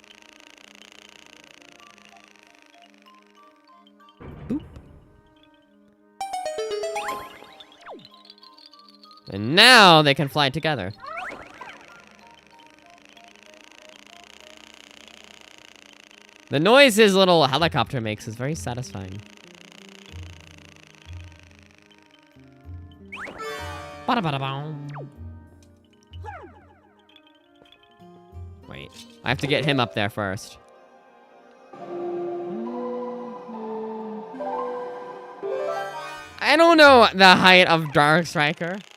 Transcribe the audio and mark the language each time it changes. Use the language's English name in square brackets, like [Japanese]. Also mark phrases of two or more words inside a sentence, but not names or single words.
[English] Boop. And now they can fly together. The noise his little helicopter makes is very satisfying. Ba-da-ba-da-boom. Wait, I have to get him up there first. I don't know the height of Dark Striker.